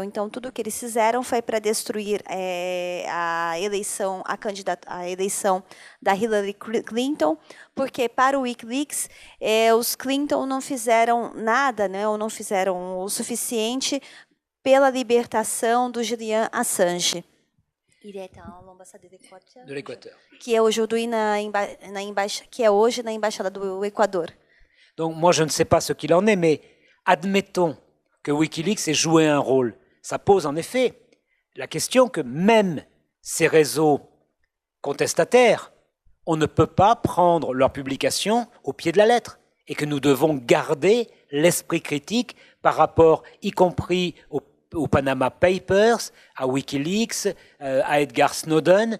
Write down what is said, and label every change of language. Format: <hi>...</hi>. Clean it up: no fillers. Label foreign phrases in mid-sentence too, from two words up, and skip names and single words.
<pt>Então, tudo o que eles fizeram foi para destruir a eleição da Hillary Clinton, porque para o WikiLeaks, os Clinton não fizeram nada, né, ou não fizeram o suficiente pela libertação do Julian Assange.</pt> <fr>Il est à l'ambassade de l'Équateur.</fr> <pt>Que é aujourd'hui hoje na embaixada do Equador.</pt> <fr>Donc moi je ne sais pas ce qu'il en est, mais admettons que Wikileaks ait joué un rôle. Ça pose en effet la question que même ces réseaux contestataires, on ne peut pas prendre leur publication au pied de la lettre et que nous devons garder l'esprit critique par rapport, y compris aux Panama Papers, à Wikileaks, à Edgar Snowden.</fr>